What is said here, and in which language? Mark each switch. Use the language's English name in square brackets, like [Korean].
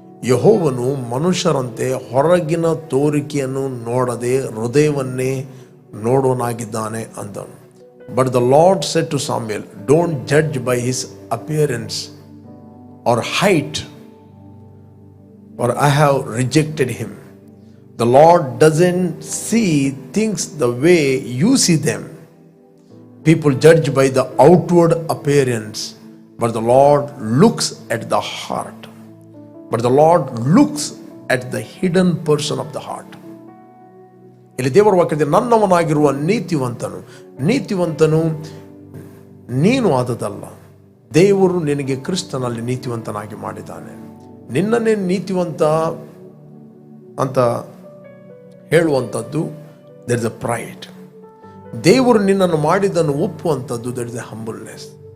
[Kannada] ಯೆಹೋವನು ಮನುಷ್ಯರಂತೆ ಹೊರಗಿನ ತೋರಿಕೆಯನ್ನು ನೋಡದೆ ಹೃದಯವನ್ನೇ ನೋಡೋನಾಗಿದ್ದಾನೆ ಅಂದನು. [English] But the Lord said to Samuel, don't judge by his appearance or height, or I have rejected him. The Lord doesn't see things the way you see them. People judge by the outward appearance, but the Lord looks at the heart. But the Lord looks at the hidden person of the heart. [Kannada] ಇಲ್ಲಿ ದೇವರ ವಾಕ್ಯದಲ್ಲಿ ನನ್ನವನಾಗಿರುವ ನೀತಿವಂತನು ನೀನು ಆದದಲ್ಲ, ದೇವರು ನಿನಗೆ ಕ್ರಿಸ್ತನಲ್ಲಿ ನೀತಿವಂತನಾಗಿ ಮಾಡಿದ್ದಾನೆ. ನಿನ್ನನ್ನೇ ನೀತಿವಂತ ಅಂತ ಹೇಳುವಂಥದ್ದು [English] There is a pride. [Kannada] ದೇವರು ನಿನ್ನನ್ನು ಮಾಡಿದ್ದನ್ನು ಒಪ್ಪುವಂಥದ್ದು [English] There is a humbleness.